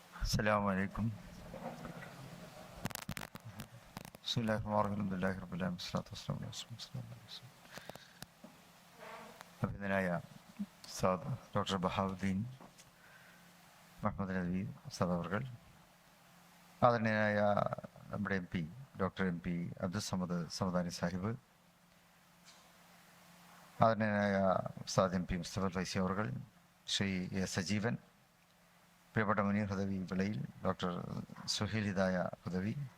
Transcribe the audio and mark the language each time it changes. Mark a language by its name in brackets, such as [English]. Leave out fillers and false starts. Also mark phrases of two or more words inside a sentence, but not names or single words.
[Arabic] السلام عليكم. بسم الله الرحمن الرحيم. الحمد لله رب العالمين والصلاة والسلام على رسول الله. [Malayalam] അഭിനന്ദനായ ഉസ്താദ് ഡോക്ടർ ബഹാവുദ്ദീൻ മുഹമ്മദ് നബി ഉസ്താദ് അവർകൾ, ആദരണീയനായ നമ്മുടെ ഡോക്ടർ അബ്ദുൽ സമദ് സമദാനി സാഹിബ്, ആദരണീയനായ ഉസ്താദ് മുസ്തഫ ഫൈസി അവർകൾ, ശ്രീ എ സജീവൻ, പ്രിയപ്പെട്ട മുനീർ ഹുദവി വിളയിൽ, ഡോക്ടർ സുഹൈൽ ഹിദായ ഹുദവി,